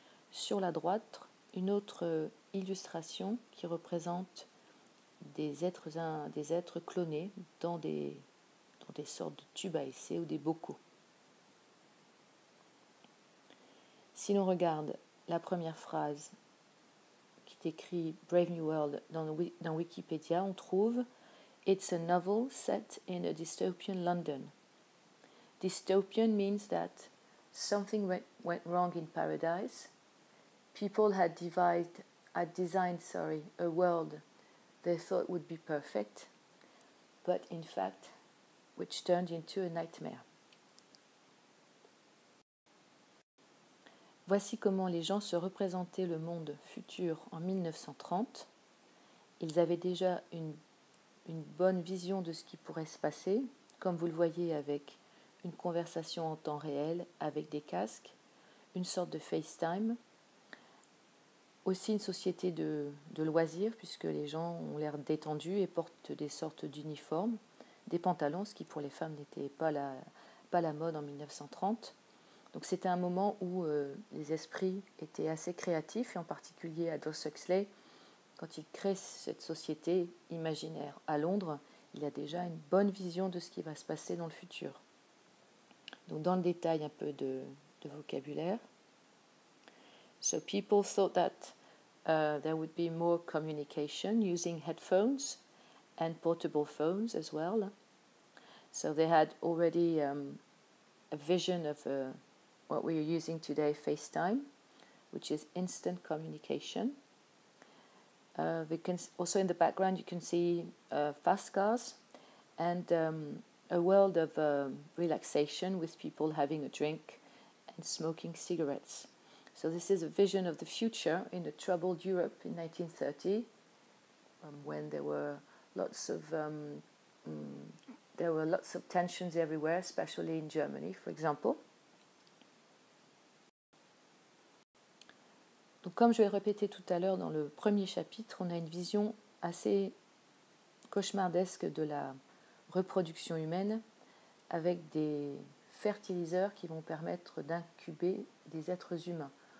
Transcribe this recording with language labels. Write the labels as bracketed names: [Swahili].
[French] Sur la droite, une autre illustration qui représente des êtres clonés dans des sortes de tubes à essai ou des bocaux. Si l'on regarde la première phrase qui est écrite Brave New World dans Wikipédia, on trouve [English] It's a novel set in a dystopian London. Dystopian means that something went wrong in paradise. People had designed a world they thought would be perfect, but in fact, which turned into a nightmare. [French] Voici comment les gens se représentaient le monde futur en 1930. Ils avaient déjà une bonne vision de ce qui pourrait se passer, comme vous le voyez avec une conversation en temps réel avec des casques, une sorte de FaceTime, aussi une société de loisirs puisque les gens ont l'air détendus et portent des sortes d'uniformes, des pantalons, ce qui pour les femmes n'était pas la mode en 1930. Donc c'était un moment où les esprits étaient assez créatifs, et en particulier Aldous Huxley, quand il crée cette société imaginaire à Londres, il a déjà une bonne vision de ce qui va se passer dans le futur. Donc dans le détail, un peu de vocabulaire. [English] So people thought that there would be more communication using headphones and portable phones as well. So they had already a vision of what we are using today, FaceTime, which is instant communication. Also in the background you can see fast cars and a world of relaxation with people having a drink and smoking cigarettes. So this is a vision of the future in a troubled Europe in 1930, when there were lots of tensions everywhere, especially in Germany, for example. [French] Donc, comme je l'ai répété tout à l'heure dans le premier chapitre, on a une vision assez cauchemardesque de la reproduction humaine avec des fertiliseurs qui vont permettre d'incuber des êtres humains.